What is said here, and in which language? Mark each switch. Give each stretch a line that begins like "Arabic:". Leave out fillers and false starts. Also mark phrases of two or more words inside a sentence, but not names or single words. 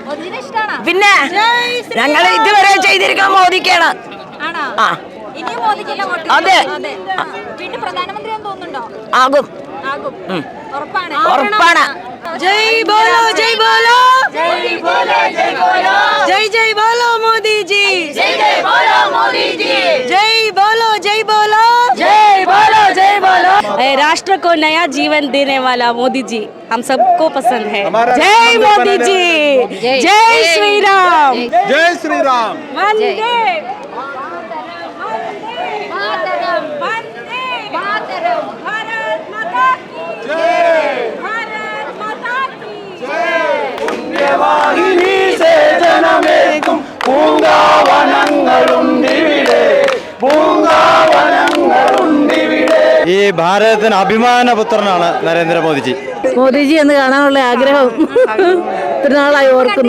Malayalam: പിന്നെ ഞങ്ങൾ ഇതുവരെ ചെയ്തിരിക്കുന്ന മോദിക്കാണ്. അതെ, ആകും, ഉറപ്പാണ്.
Hindi: जय बोलो जय बोलो जय बोलो जय बोलो जय जय बोलो मोदी जी जय जय बोलो मोदी जी जय बोलो जय बोलो जय बोलो जय बोलो। राष्ट्र को नया जीवन देने वाला मोदी जी हम सबको पसंद है। जय मोदी जी, जय श्री राम, जय श्री राम, वंदे मातरम, वंदे मातरम, भारत माता की जय, भारत माता की
Malayalam: പുണ്യവാഹിനി സേജനമേകും പൂങ്കാവനങ്ങളുണ്ടിവിടെ, പൂങ്കാവനങ്ങളുണ്ടിവിടെ. ഈ ഭാരതത്തിന് അഭിമാനപുത്രനാണ് നരേന്ദ്രമോദിജി. മോദിജി എന്ന് കാണാനുള്ള ആഗ്രഹം ഇത്ര നാളായി ഓർക്കുന്നു.